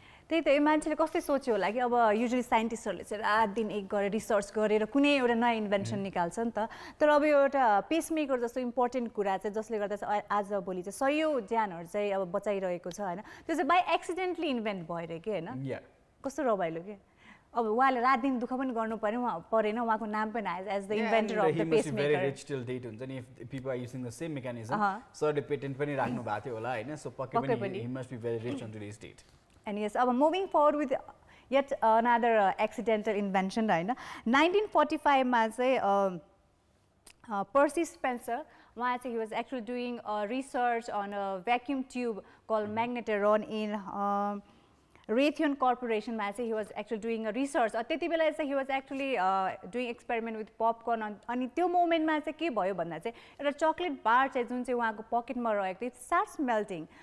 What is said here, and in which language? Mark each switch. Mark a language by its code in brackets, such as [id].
[ne] त्यही त यो मान्छेले कस्तै सोच्यो होला कि अब युजुअली साइन्टिस्टहरूले चाहिँ रात दिन एक गरेर रिसर्च गरेर कुनै एउटा नयाँ इन्भेन्सन निकाल्छ नि त तर अब यो एउटा पेसमेकर जस्तो इम्पोर्टेन्ट कुरा चाहिँ जसले गर्दा चाहिँ आज भोलि चाहिँ सयौँ ज्यानहरू चाहिँ अब बचाइरहेको छ होइन त्यो चाहिँ [en] by accidentally [ne] इन्भेन्ट भएर कि होइन कस्तो रमाइलो कि अब उहाँले रात दिन दुःख पनि गर्नु परेन उहाँको नाम पनि आयो [en] as the inventor of the pacemaker rich till date [ne] हुन्छ नि [en] if people are using the same mechanism [ne] सरले पेटेन्ट पनि राख्नु भएको थियो होला हैन सो पक्कै पनि [en] He must be very rich on today's date And yes, moving forward with yet another accidental invention, right? 1945 [ne] ma chai [en] Percy Spencer, he was actually doing research on a vacuum tube called magnetron in Raytheon Corporation. He was actually doing a research. [ne] त्यति बेला चाहिँ [en] he was actually doing experiment with popcorn. [ne] अनि त्यो मोमेन्टमा चाहिँ के भयो भन्दा चाहिँ एउटा चकलेट बार चाहिँ जुन चाहिँ उहाँको पकेटमा रहेको थियो [en] it starts melting.